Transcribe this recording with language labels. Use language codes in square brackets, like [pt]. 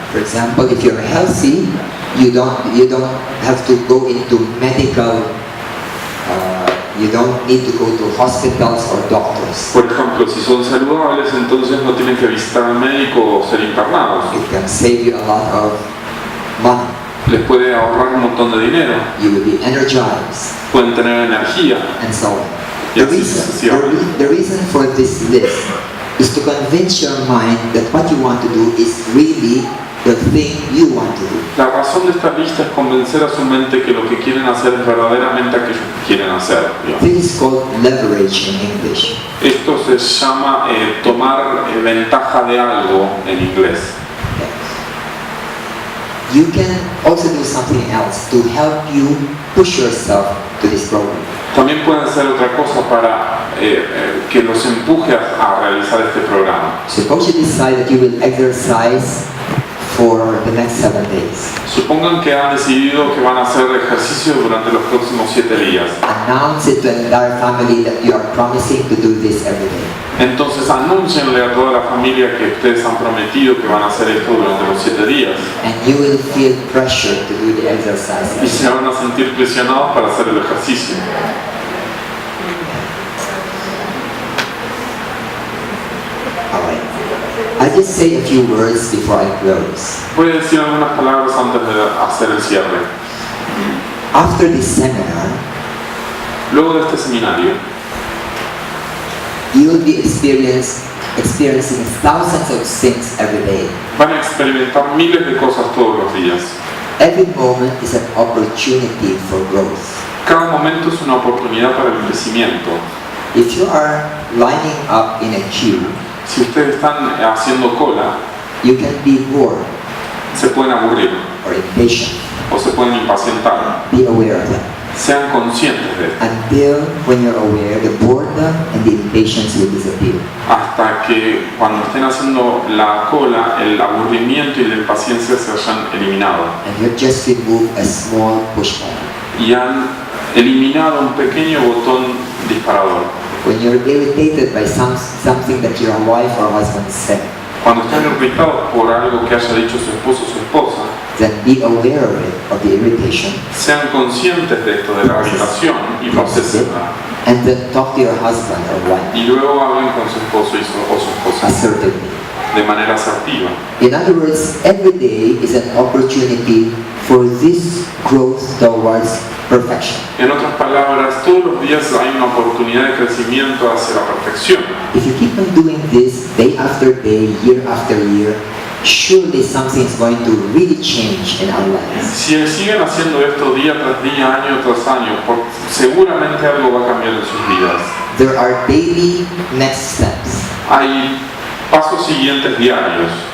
[en] For example, if you're healthy, you don't have to go into medical. You don't need to go to hospitals or doctors. [es] Por ejemplo, si son saludables, entonces no tienen que visitar al médico o ser internados. [en] It can save you a lot of money. [es] Les puede ahorrar un montón de dinero. [en] You will be energized. [es] Pueden tener energía. [en] And so on. [es] Y así sucesivamente. [en] The reason for this list is to convince your mind that what you want to do is really the thing you want to do. [es] La razón de esta lista es convencer a su mente que lo que quieren hacer es verdaderamente aquello que quieren hacer. [en] This is called leverage in English. [es] Esto se llama tomar ventaja de algo en inglés. [en] You can also do something else to help you push yourself to this program. [es] También pueden hacer otra cosa para que los empuje a realizar este programa. [en] Suppose you decide that you will exercise for the next 7 days. [es] Supongan que han decidido que van a hacer ejercicio durante los próximos 7 días. [en] Announce it to the entire family that you are promising to do this every day. [es] Entonces anúncienle a toda la familia que ustedes han prometido que van a hacer esto durante los 7 días. [en] And you will feel pressure to do the exercise. [es] Y se van a sentir presionados para hacer el ejercicio. [en] I'll just say a few words before I close. [es] Voy a decir algunas palabras antes de hacer el cierre. [en] After this seminar, [es] Luego de este seminario, [en] you will be experiencing thousands of things every day. [es] van a experimentar miles de cosas todos los días. [en] Every moment is an opportunity for growth. [es] Cada momento es una oportunidad para el crecimiento. [en] If you are lining up in a queue, [es] Si ustedes están haciendo cola, [en] you can be bored [es] se pueden aburrir [en] or impatient. [es] o se pueden impacientar. [en] Be aware of that. [es] Sean conscientes de esto. [en] Until when you're aware, the boredom and the impatience will disappear. [es] Hasta que cuando estén haciendo la cola, el aburrimiento y la impaciencia se hayan eliminado. [en] And you've just removed a small push button. [es] Y han eliminado un pequeño botón disparador. [en] When you're irritated by something that your wife or husband said, [es] Cuando están irritados por algo que haya dicho su esposo o su esposa, [en] then be aware of it, of the irritation, [es] sean conscientes de esto, de la irritación, y procesenla. [en] and then talk to your husband or wife [es] Y luego hablen con su esposo o su esposa [en] assertively. [es] de manera asertiva. [en] In other words, every day is an opportunity for this growth towards perfection. [es] En otras palabras, todos los días hay una oportunidad de crecimiento hacia la perfección. [en] If you keep on doing this day after day, year after year, surely something is going to really change in our lives. [es] Si siguen haciendo esto día tras día, año tras año, seguramente algo va a cambiar en sus vidas. [en] There are daily next steps. [es] Hay pasos siguientes diarios.